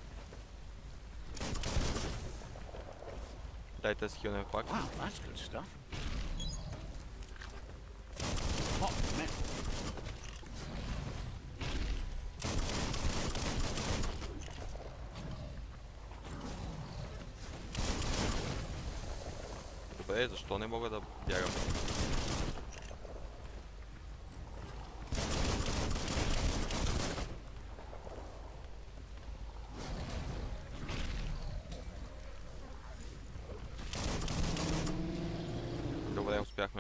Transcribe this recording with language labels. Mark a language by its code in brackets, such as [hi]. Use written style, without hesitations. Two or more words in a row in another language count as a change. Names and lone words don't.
[bg] Дайте да се хилнем пак. [en] Wow, that's good stuff. Hot metal. [bg] Добре, защо не мога да бягам? Добре, успяхме.